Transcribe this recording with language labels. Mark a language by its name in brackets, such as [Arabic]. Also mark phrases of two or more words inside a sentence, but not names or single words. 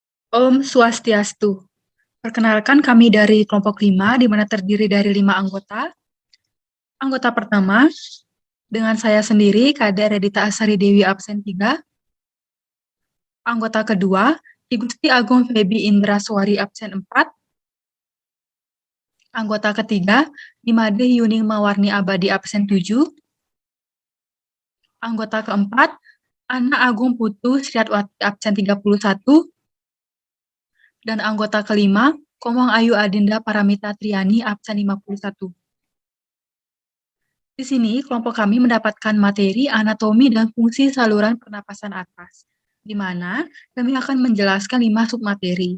[Balinese] Om Swastiastu. [Indonesian] Perkenalkan kami dari kelompok 5, di mana terdiri dari 5 anggota. Anggota pertama, dengan saya sendiri, Kade Redita Asari Dewi absen 3. Anggota kedua, I Gusti Agung Febi Indra Suwari absen 4. Anggota ketiga, Imade Yuning Mawarni Abadi absen 7. Anggota keempat, Ana Agung Putu Sriatwati absen 31. Dan anggota kelima, Komang Ayu Adinda Paramita Triani absen 51. Di sini, kelompok kami mendapatkan materi anatomi dan fungsi saluran pernapasan atas, di mana kami akan menjelaskan 5 submateri.